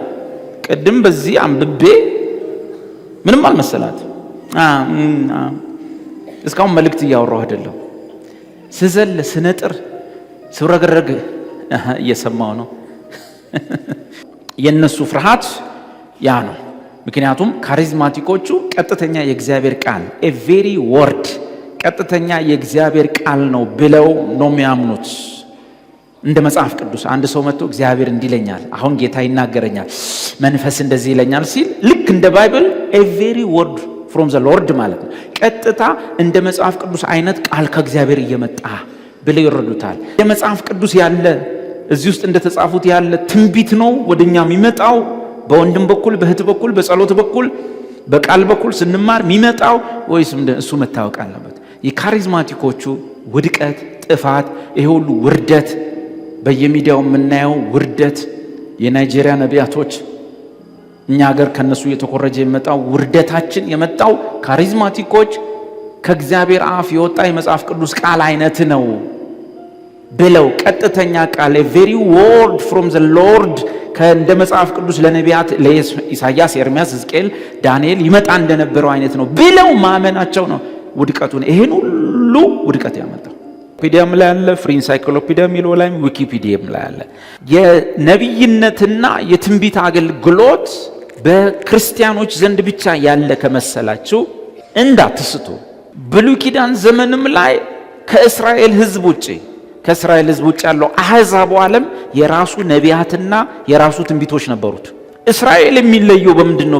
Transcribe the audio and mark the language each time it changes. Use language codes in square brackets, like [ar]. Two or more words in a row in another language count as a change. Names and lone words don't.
[am] ቅድም በዚህ አንብቤ ምንም አልመሰላት እስካሁን መልእክት እያወራሁ አይደለም። ስዘል ስነጥር ስረግረግ እየሰማው ነው። የነሱ ፍርሃት ያ ነው። ምክንያቱም ካሪዝማቲኮቹ ቀጥተኛ የእግዚአብሔር ቃል [en] a very word [am] ቀጥተኛ የእግዚአብሔር ቃል ነው ብለው ነው የሚያምኑት። እንደ መጽሐፍ ቅዱስ አንድ ሰው መጥቶ እግዚአብሔር እንዲለኛል አሁን ጌታ ይናገረኛል መንፈስ እንደዚህ ይለኛል ሲል ልክ እንደ ባይብል a [en] very word from the Lord [am] ማለት ነው። ቀጥታ እንደ መጽሐፍ ቅዱስ አይነት ቃል ከእግዚአብሔር እየመጣ ብለው ይረዱታል። የመጽሐፍ ቅዱስ ያለ እዚህ ውስጥ እንደተጻፉት ያለ ትንቢት ነው ወደኛ የሚመጣው በወንድም በኩል በእህት በኩል በጸሎት በኩል በቃል በኩል ስንማር የሚመጣው ወይስ እሱ መታወቅ አለበት። የካሪዝማቲኮቹ ውድቀት ጥፋት ይሄ ሁሉ ውርደት በየሚዲያው የምናየው ውርደት የናይጄሪያ ነቢያቶች እኛ ሀገር ከነሱ የተኮረጀ የመጣው ውርደታችን የመጣው ካሪዝማቲኮች ከእግዚአብሔር አፍ የወጣ የመጽሐፍ ቅዱስ ቃል አይነት ነው ብለው ቀጥተኛ ቃል [en] a very word from the Lord [am] ከእንደ መጽሐፍ ቅዱስ ለነቢያት ለኢሳያስ ኤርምያስ ሕዝቅኤል ዳንኤል ይመጣ እንደነበረው አይነት ነው ብለው ማመናቸው ነው ውድቀቱን ይሄን ሁሉ ውድቀት ያመጣው። ዊኪፒዲያም ላይ አለ [en] free encyclopedia [am] ሚለው ላይ ዊኪፒዲያም ላይ አለ። የነብይነትና የትንቢት አገልግሎት በክርስቲያኖች ዘንድ ብቻ ያለ ከመሰላችሁ እንዳትስቱ። ብሉይ ኪዳን ዘመንም ላይ ከእስራኤል ሕዝብ ውጭ ያለው አሕዛቡ ዓለም የራሱ ነቢያትና የራሱ ትንቢቶች ነበሩት። እስራኤል የሚለየው በምንድነው?